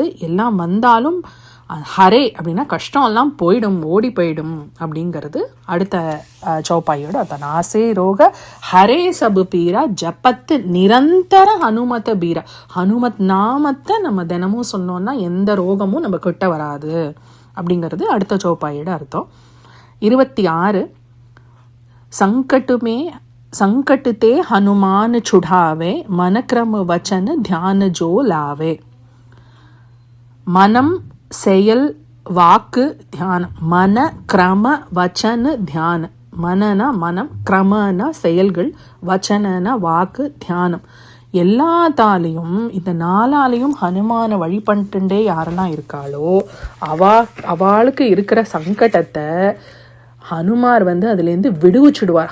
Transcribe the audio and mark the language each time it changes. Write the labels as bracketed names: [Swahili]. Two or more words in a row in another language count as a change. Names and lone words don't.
[Tamil] எல்லாம் வந்தாலும் ஹரே அப்படின்னா கஷ்டம்லாம் போயிடும், ஓடி போயிடும் அப்படிங்கிறது அடுத்த சௌப்பாயோட அர்த்தம். [Awadhi] नासै रोग हरै सब पीरा, जपत निरंतर हनुमत बीरा. [Tamil] ஹனுமத் நாமத்தை நம்ம தினமும் சொன்னோம்னா எந்த ரோகமும் நம்ம கிட்ட வராது அப்படிங்கிறது அடுத்த சௌப்பாயோட அர்த்தம். [Awadhi] 26 संकटते हनुमान छुड़ावे, मन क्रम वचन ध्यान जो लावे. [Tamil] மனம், செயல், வாக்கு, தியானம். [Awadhi] मन, क्रम, वचन, ध्यानम्. [Tamil] மனனா மனம், கிரமனா செயல்கள், வச்சனனா வாக்கு, தியானம். எல்லாத்தாலையும் இந்த 4ஆலையும் ஹனுமான வழிபட்டுண்டே யாரெல்லாம் இருக்காளோ அவளுக்கு இருக்கிற சங்கடத்தை ஹனுமார் அதுலேருந்து விடுவிச்சுடுவார்.